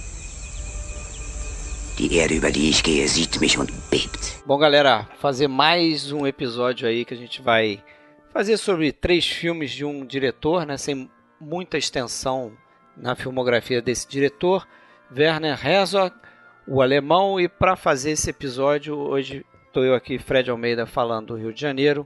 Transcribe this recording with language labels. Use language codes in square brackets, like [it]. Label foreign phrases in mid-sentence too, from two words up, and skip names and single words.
[de] Die Erde, über die ich gehe, sieht mich und bebt. [pt] Bom, galera, fazer mais um episódio aí que a gente vai fazer sobre três filmes de um diretor, né, sem muita extensão na filmografia desse diretor, Werner Herzog, o alemão. E para fazer esse episódio, hoje estou eu aqui, Fred Almeida, falando do Rio de Janeiro.